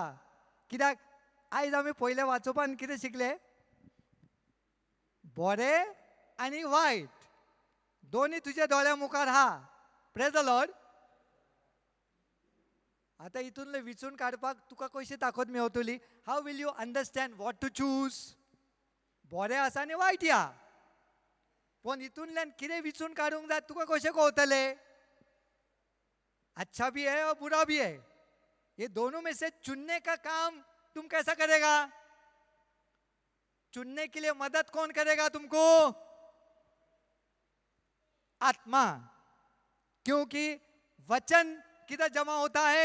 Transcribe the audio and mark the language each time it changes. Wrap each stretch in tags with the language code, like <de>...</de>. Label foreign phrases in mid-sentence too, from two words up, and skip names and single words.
<kok>कित्याक आयज आमी पयले वाचोवपान कितें शिकले? बरें आनी वायट दोन्ही तुझ्या दोळ्या मुखार हा.</kok> <en>Praise the Lord.</en> <kok>आता इथूनले विचून काडपाक तुका कशी ताकद मेवतली?</kok> <en>How will you understand what to choose?</en> <kok>बरें आसा आनी वायट या. पण इथूनल्यान कितें विचून काडूंक जाय तुका कशें कळटले?</kok> <hi>अच्छा भी है और बुरा भी है. ये दोनों में से चुनने का काम तुम कैसा करेगा? चुनने के लिए मदद कौन करेगा तुमको? आत्मा. क्योंकि वचन किधर जमा होता है?</hi>